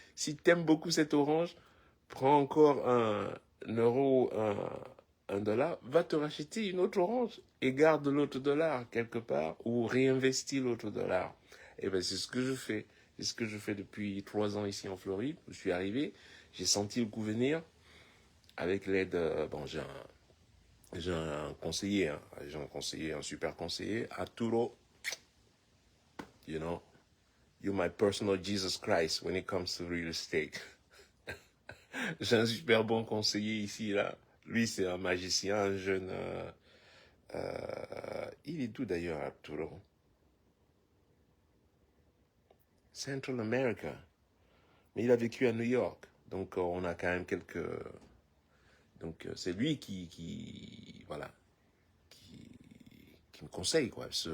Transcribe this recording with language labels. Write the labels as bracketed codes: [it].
[fr] Si tu aimes beaucoup cette orange, prends encore un euro, un dollar, va te racheter une autre orange et garde l'autre dollar quelque part ou réinvestis l'autre dollar. Et ben c'est ce que je fais. C'est ce que je fais depuis 3 ans ici en Floride. Je suis arrivé, j'ai senti le coup venir avec l'aide. Bon, j'ai un conseiller, hein, j'ai un conseiller, un super conseiller, Arturo. [en] You know, you're my personal Jesus Christ when it comes to real estate. [fr] J'ai un super bon conseiller ici, là. Lui, c'est un magicien, un jeune. Il est d'où d'ailleurs, Arturo? Central America. Mais il a vécu à New York. Donc, on a quand même quelques. Donc, c'est lui voilà, qui me conseille, quoi.